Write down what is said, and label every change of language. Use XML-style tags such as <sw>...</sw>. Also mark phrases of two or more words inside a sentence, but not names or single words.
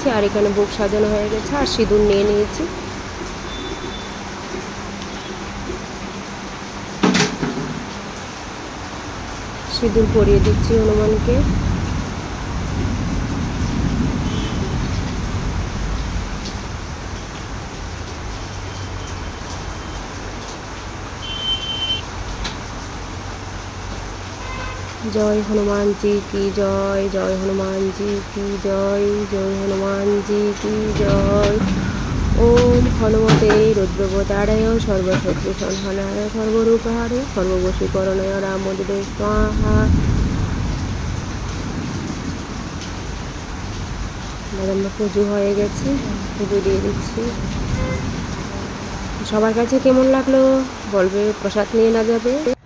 <bn>আর এখানে ভোগ সাজানো হয়ে গেছে, আর সিঁদুর নিয়ে নিয়েছি। সিঁদুর পরিয়ে দিচ্ছি হনুমানকে।</bn> <hi>जय हनुमान जी की जय, जय हनुमान जी की जय, जय हनुमान जी की जय।</hi> <sa>ओम हनुमते रुद्रवताराय सर्वशत्रु संहाराय सर्वरूपहारे सर्ववशीकरणाय रामदूते स्वाहा।</sa> <bn>পুজো হয়ে গেছে, পুজো দিয়ে দিচ্ছি। সবার কাছে কেমন লাগলো বলবে, প্রসাদ নিয়ে না যাবে।</bn>